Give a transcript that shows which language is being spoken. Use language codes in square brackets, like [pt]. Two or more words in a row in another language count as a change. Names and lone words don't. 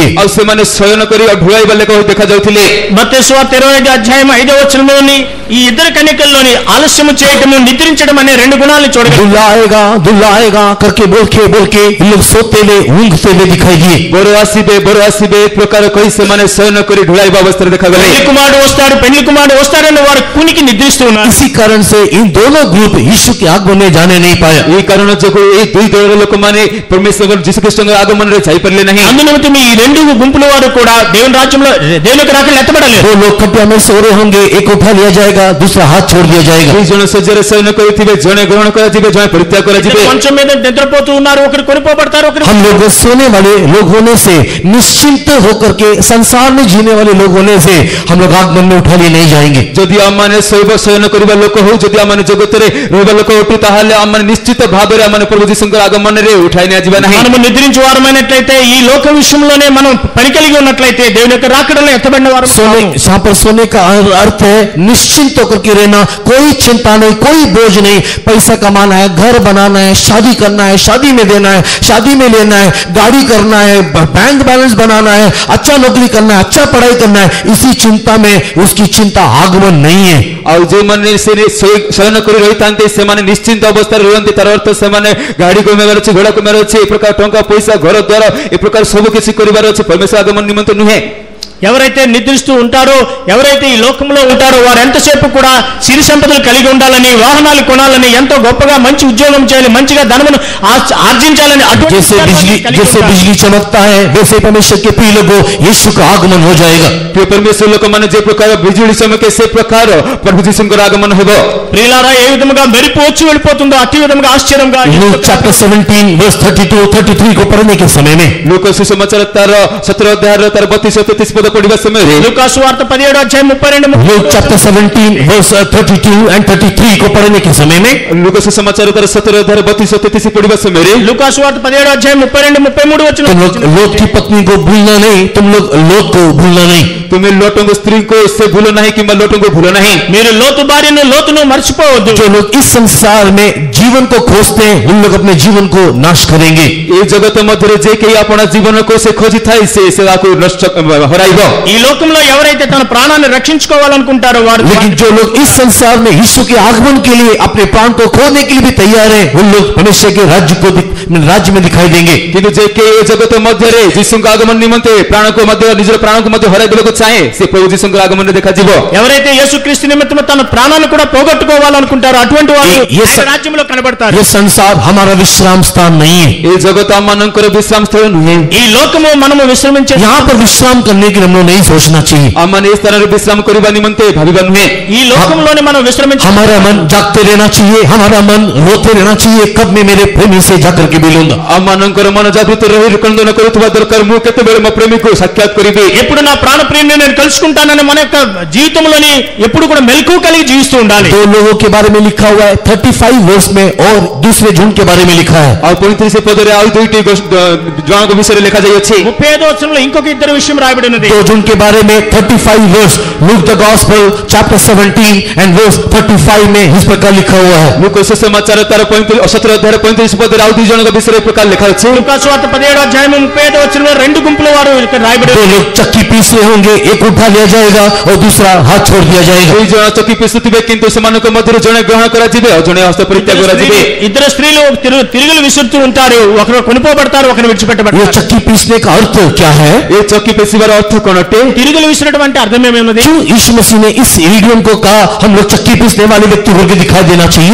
[or] ଆଉ ସେମାନେ ଶୟନ କରି ଢୁଳାଇବା ଲେଖା ହୋଇ ଦେଖା ଯାଉଥିଲେ. [te] మత్తయి సువార్త 25వ అధ్యాయం 5వ వచనంలోని ఈ ఇద్దరు కన్యకల్లోని ఆలస్యం చేయటము నిద్రించడం అనే రెండు గుణాలను చూడగలం. [hi] दुल्हा आएगा करके बोल के ये लोग सोते हुए ऊँघते हुए दिखाई दिए. [or] ବର ଆସିବେ ଏକ ପ୍ରକାର କହି ସେମାନେ ଶୟନ କରି ଢୁଳାଇବା ଅବସ୍ଥାରେ ଦେଖାଗଲେ. [te] పెళ్లి కుమారుడు వస్తాడు, పెళ్లి కుమారుడు వస్తాడని వారు కునికి నిద్రిస్తూ ఉన్నారు. [hi] इसी कारण से इन दोनों ग्रुप यीशु के आगमन में जाने नहीं पाया. [te] ఈ కారణ [or] ଯୋଗୁଁ ଏ ଦୁଇ ଦଳର ଲୋକମାନେ ପରମେଶ୍ୱର ଯୀଶୁଖ୍ରୀଷ୍ଟଙ୍କ ଆଗମନରେ ଯାଇପାରିଲେ ନାହିଁ. [te] అందునిమిత్తం ఈ రెండు గుంపుల వారు కూడా దేవుని రాజ్యంలో దేవునికి రాకలు ఎత్తబడలేదు. [hi] वो लोग खटिया में सो रहे होंगे, एक उठा लिया जाएगा, दूसरा हाथ छोड़ दिया जाएगा. [or] ଦୁଇ ଜଣ ଶଯ୍ୟାରେ ଶୟନ କରିଥିବେ, ଜଣେ ଗ୍ରହଣ କରାଯିବେ, ଜଣେ ପରିତ୍ୟାଗ କରାଯିବେ. [te] మంచం మీద నిద్రపోతూ ఉన్నారు, ఒకరు కొనిపోబడతారు, ఒకరు. [hi] हम लोग सोने वाले लोग होने से, निश्चिंत होकर के संसार में जीने वाले लोग होने से हम लोग आगमन में उठा लिए नहीं जाएंगे. [or] ଯଦି ଆମମାନେ ଶୟନ କରିବା ଲୋକ ହଉ, ଯଦି ଆମମାନେ ଜଗତରେ ରହିବା ଲୋକ ଅଟୁ, ତାହେଲେ ଆମମାନେ ନିଶ୍ଚିତ ଭାବରେ ଆମମାନେ ପ୍ରଭୁ ଯୀଶୁଙ୍କର ଆଗମନରେ ଉଠାଇ ନିଆଯିବା ନାହିଁ. [te] మనము నిద్రించే వారమైనట్లయితే, ఈ లోక విషయంలోనే మనం పని కలిగి ఉన్నట్లయితే దేవుని యొక్క రాకడలో ఎత్తబడిన వారు. [hi] यहाँ पर सोने का अर्थ है निश्चिंत होकर के रहना, कोई चिंता नहीं, कोई बोझ नहीं. पैसा कमाना है, घर बनाना है, शादी करना है, शादी में देना है, शादी में लेना है, गाड़ी करना है, [en] bank balance [hi] बनाना है, अच्छा नौकरी करना है, अच्छा पढ़ाई करना है. इसी चिंता में उसकी चिंता आगमन नहीं है. [or] ଆଉ ଯେଉଁମାନେ ଶୟନ କରି ରହିଥାନ୍ତି ସେମାନେ ନିଶ୍ଚିନ୍ତ ଅବସ୍ଥାରେ ରୁହନ୍ତି. ତାର ଅର୍ଥ ସେମାନେ ଗାଡି କମେଇବାର ଅଛି, ଘୋଡା କମେଇବାର ଅଛି, ଏ ପ୍ରକାର ଟଙ୍କା ପଇସା ଘର ଦ୍ୱାର ଏ ପ୍ରକାର ସବୁ କିଛି କରିବାର ଅଛି. ପରମେଶ୍ୱର ଆଗମନ ନିମନ୍ତେ ନୁହେଁ. [te] ఎవరైతే నిద్రిస్తూ ఉంటారో, ఎవరైతే ఈ లోకంలో ఉంటారో వారు ఎంతసేపు కూడా సిరి సంపదలు కలిగి ఉండాలని, వాహనాలు కొనాలని, ఎంతో గొప్పగా మంచి ఉద్యోగం చేయాలి, మంచిగా ధనమును ఆర్జించాలని, [hi] जैसे बिजली चमकता है वैसे परमेश्वर के प्रिय लोगों यीशु का आगमन हो जाएगा. [or] ପରମେଶ୍ୱର ଲୋକମାନେ ଯେ ପ୍ରକାର ବିଜୁଳି ଚମକେ ସେ ପ୍ରକାର ପ୍ରଭୁ ଯୀଶୁଙ୍କର ଆଗମନ ହେବ. [te] ప్రియులారా, ఏ విధముగా మెరుపు వచ్చి వెళ్ళిపోతుందో అతి విధముగా ఆశ్చర్యంగా. [hi] लूक चैप्टर 17 वर्स 32-33 को पढ़ने के समय में, [or] లూకా సుసమాచార ତାର 17 ଅଧ୍ୟାୟର ତାର 32-33 పଦ పడిବା ସମୟରେ, [te] లూకా సువార్త 17వ అధ్యాయం 32 [hi] लूक चैप्टर 17 वर्स 32 and 33 को पढ़ने के समय में, [or] ଲୁକା ସୁସମାଚାର ତାର 17 ଅଧ୍ୟାୟର 32-33 ପଢିବା ସମୟରେ, [te] లూకా సువార్త 17వ అధ్యాయం 32-33 [hi] तुम [te] వచనం. [hi] लोग लोट की पत्नी को भूलना नहीं, तुम लोग लोट को भूलना नहीं. [or] ତୁମେ ଲୋଟଙ୍କ ସ୍ତ୍ରୀଙ୍କୁ ସେ ଭୁଲ ନାହିଁ କିମ୍ବା ଲୋଟଙ୍କୁ ଭୁଲ ନାହିଁ. [te] మీరు లోతు భార్యను లోతును మర్చిపోవద్దు. [hi] जो लोग इस संसार में जीवन को खोजते हैं उन लोग अपने जीवन को नाश करेंगे. [or] ଏ ଜଗତ ମଧ୍ୟରେ ଯେ କେହି ଆପଣା ଜୀବନକୁ ସେ ଖୋଜିଥାଏ ସେ ତାକୁ ନଷ୍ଟ ହରାଇବ. [te] ఈ లోకంలో ఎవరైతే తన ప్రాణాన్ని రక్షించుకోవాలనుకుంటారో వారు, [hi] लेकिन जो लोग इस संसार में यीशु के आगमन के लिए अपने प्राण को खोने के लिए भी तैयार हैं, उन लोग परमेश्वर के राज्य में दिखाई देंगे. [or] କିନ୍ତୁ ଯେ କେହି ଏ ଜଗତ ମଧ୍ୟରେ ଯୀଶୁଙ୍କ ଆଗମନ ନିମନ୍ତେ ପ୍ରାଣକୁ ମଧ୍ୟ ନିଜର ପ୍ରାଣକୁ ମଧ୍ୟ ହରାଇବାକୁ ଚାହେଁ ସେ ପ୍ରଭୁ ଯୀଶୁଙ୍କର ଆଗମନରେ ଦେଖାଯିବ. [te] ఎవరైతే యేసుక్రీస్తు నిమిత్తం తన ప్రాణాన్ని కూడా పోగొట్టుకోవాలనుకుంటారో అటువంటి వారు ఆయన రాజ్యంలో కనబడతారు. [hi] ये संसार हमारा विश्राम स्थान नहीं है. [or] ଏ ଜଗତ ଆମମାନଙ୍କର ବିଶ୍ରାମ ସ୍ଥଳ ନୁହେଁ. [te] ఈ లోకము మనము విశ్రమించే, [hi] यहाँ पर विश्राम करने के लिए हम लोग नहीं सोचना चाहिए. [or] ଆମମାନେ ଏ ସ୍ଥାନରେ ବିଶ୍ରାମ କରିବା ନିମନ୍ତେ ଭାବିବା ନୁହେଁ. ఈ లోకంలోనే మనం విశ్రమించే, हमारा मन जागते रहना चाहिए, हमारा मन रोते रहना चाहिए, कब मैं मेरे प्रेमी से जाकर के मिलूंगा. ଆମମାନଙ୍କର ମନ ଜାଗୃତ ରହି ରୁକନ୍ଦନ କରୁଥିବା ଦରକାର. ମୁଁ କେତେବେଳେ ମୋ ପ୍ରେମିକୁ ସାକ୍ଷାତ କରିବି, [te] ఎప్పుడు నా ప్రాణ ప్రియుని నేను కలుసుకుంటానని మన యొక్క జీవితంలోని ఎప్పుడు కూడా మెలకువ కలిగి జీవిస్తూ ఉండాలి. [hi] दो लोगों के बारे में लिखा हुआ है 35 वर्ष में और दूसरे झुंड के बारे में लिखा है. [or] ଆଉ 35 పଦରେ ଆଉ ଦୁଇଟି ଜଣଙ୍କ ବିଷୟରେ ଲେଖାଯାଇଅଛି. [te] 35వ వచనంలో ఇంకొక ఇద్దరు విషయం రాయబడి ఉన్నది. [hi] दो झुंड के बारे में 35 वर्ष [en] Luke the Gospel chapter 17 and verse 35 [hi] में इस प्रकार लिखा हुआ है. [or] ଲୁକା ସୁସମାଚାର ତାର 17 ଅଧ୍ୟାୟର 35 ପଦରେ ଆଉ ଦୁଇ ଜଣଙ୍କ ବିଷୟରେ ପ୍ରକାର ଲେଖାଅଛି. [te] లూకా సువార్త 17వ అధ్యాయం 35వ వచనంలో రెండు గుంపుల వారు ఇక్కడ రాయబడి [hi] दो लोग चक्की पीस रहे होंगे, एक उठा लिया जाएगा और दूसरा हाथ छोड़ दिया जाएगा. [or] ଦୁଇ ଜଣ ଚକି ପିସୁଥିବେ କିନ୍ତୁ ସେମାନଙ୍କ ମଧ୍ୟରୁ ଜଣେ ଗ୍ରହଣ କରାଯିବେ ଆଉ ଜଣେ ହସ୍ତ ପରିତ୍ୟାଗ କରାଯିବେ. [te] ఇద్దరు స్త్రీలు తిరుగులు విసురుతూ ఉంటారు, ఒకరు కొనిపోబడతారు, ఒకరు [hi] ये [te] విడిచిపెట్టబడతారు. [hi] चक्की पीसने का अर्थ क्या है? [or] ଏ ଚକି ପେଶିବାର ଅର୍ଥ [hi] कौन अटे [te] తిరుగులు విసిరడం అంటే అర్థం ఏమేమున్నది [hi] क्यों यीशु मसीह ने इस इडियम को कहा हम लोग चक्की पीसने वाले व्यक्ति को दिखाई देना चाहिए